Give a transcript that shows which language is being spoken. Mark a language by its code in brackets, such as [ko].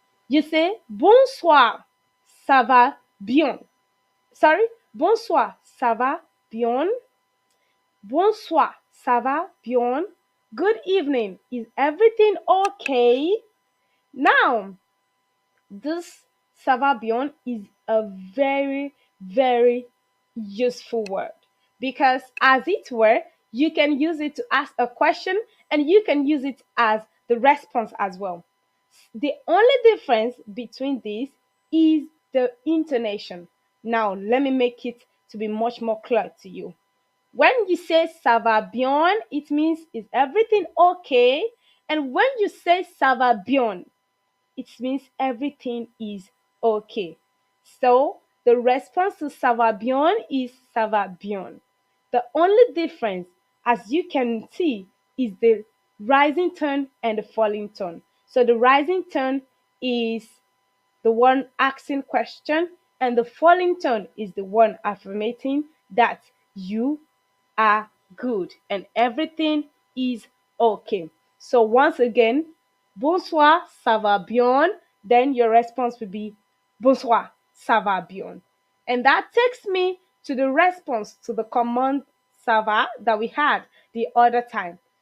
[en] You say [fr] bonsoir, ça va bien. Sorry, bonsoir, ça va bien. Bonsoir, ça va bien. [en] Good evening, is everything okay? Now, this [fr] ça va bien [en] is a very, very useful word because, as it were, you can use it to ask a question and you can use it as the response as well. The only difference between these is the intonation. Now, let me make it to be much more clear to you. When you say [fr] ça va bien, [en] it means is everything okay? And when you say [fr] ça va bien, [en] it means everything is okay. So the response to [fr] ça va bien [en] is ça va bien. The only difference, as you can see, is the rising tone and the falling tone. So the rising tone is the one asking question, and the falling tone is the one affirming that you are good and everything is okay. [fr] So once again, bonsoir, ça va bien. [en] Then your response will be [fr] bonsoir, ça va bien. [en] And that takes me to the response to the command ça va that we had the other time.